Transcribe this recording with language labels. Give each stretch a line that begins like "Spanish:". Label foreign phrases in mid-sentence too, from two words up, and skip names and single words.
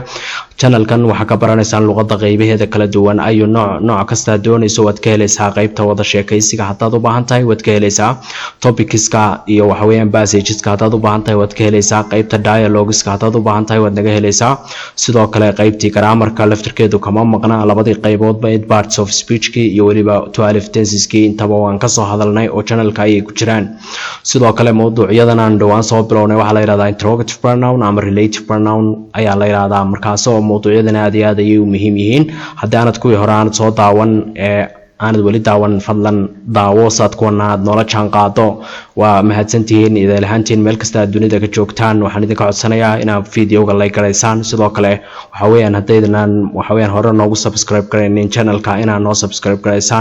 Somali: channelkan waxaa ka baranaysaan luqadda qaybaheeda kala duwan ayu nooc kasta doonayso waad ka helaysaa. qaybta wada sheekaysiga haddaad u baahan tahay waad ka helaysaa. topicska iyo waxaweyaan passageska haddaad u baahan tahay waad ka helaysaa. qaybta dialogueska haddaad u baahan tahay waad naga helaysaa. sidoo kale qaybtii grammarka laftirkeedu kama maqna. labadii qayboodba 8
English: parts of speech-kii
Somali: iyo waliba 12 tenses-kii intaba waan kasoo hadalnay oo channelka ayay ku jiraan. sidoo kale mowduucyadan aan dhawaan soo bilownay waxaa la yidhahdaa
English: interrogative pronoun
Somali: ama
English: relative pronoun
Somali: ayaa la yidhahdaa. markaasoo mowduucyadan aad iyo aad ayay u muhiim yihiin. haddii aanad kuwii hore aanad soo daawan aanad weli daawan fadlan daawo saad kuwana aad noola jaan qaado. waa mahadsantihiin idil ahaantiin meel kasta aad dunida ka joogtaan. waxaan idinka codsanayaa inaad videoga like garaysaan. sidoo kale waxaweyaan haddaydan waxaweyaan hore noogu subscribe garaynin channelka inaad noo subscribe garaysaan.